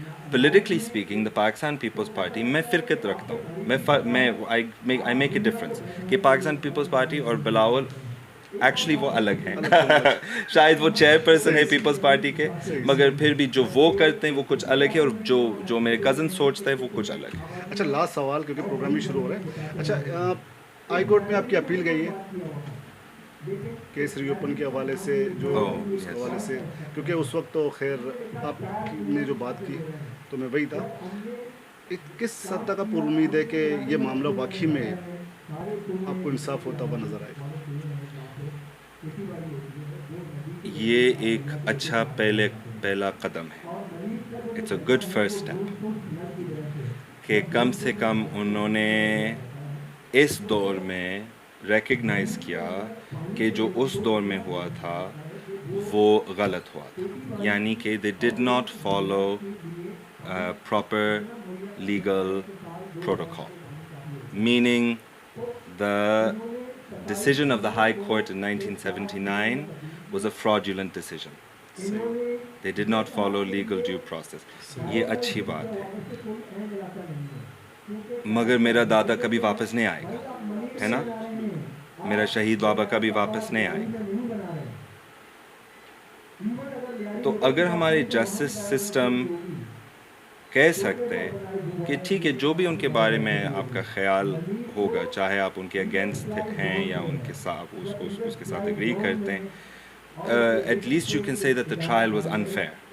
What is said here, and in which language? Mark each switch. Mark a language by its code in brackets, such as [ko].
[en] Politically speaking, the Pakistan People's Party, [ur] میں فرقت رکھتا ہوں. [en] I make a difference [ur] کہ پاکستان پیپلز پارٹی اور بلاول ایکچولی وہ الگ ہیں. شاید وہ چیئر پرسن ہے پیپلز پارٹی کے, مگر پھر بھی جو وہ کرتے ہیں وہ کچھ الگ ہے, اور جو میرے کزن سوچتا ہے وہ کچھ الگ ہے. اچھا, لاسٹ سوال کیونکہ پروگرام ہی شروع ہو رہا ہے. اچھا, ہائی کورٹ میں آپ کی اپیل گئی ہے کیس ری اوپن کے حوالے سے, جو اس حوالے سے, کیونکہ اس وقت تو خیر آپ نے جو بات کی تو میں وہی تھا, کس حد تک آپ امید ہے کہ یہ معاملہ واقعی میں آپ کو انصاف ہوتا ہوا نظر آئے گا؟ یہ ایک اچھا پہلا قدم ہے. [en] it's a good first step [ur] کہ کم سے کم انہوں نے اس دور میں ریکگنائز کیا کہ جو اس دور میں ہوا تھا وہ غلط ہوا تھا. یعنی کہ [en] They did not follow proper legal protocol, meaning the decision of the High Court in 1979 was a fraudulent decision. They did not follow legal due process. [ur] یہ اچھی بات ہے, مگر میرا دادا کبھی واپس نہیں آئے گا, ہے نا, میرا شہید بابا کبھی واپس نہیں آئے گا. تو اگر ہمارے جسٹس سسٹم کہہ سکتے ہیں کہ ٹھیک ہے, جو بھی ان کے بارے میں آپ کا خیال ہوگا, چاہے آپ ان کے اگینسٹ ہیں یا ان کے ساتھ اس کے ساتھ اگری کرتے ہیں, [en] at least you can say that the trial was unfair.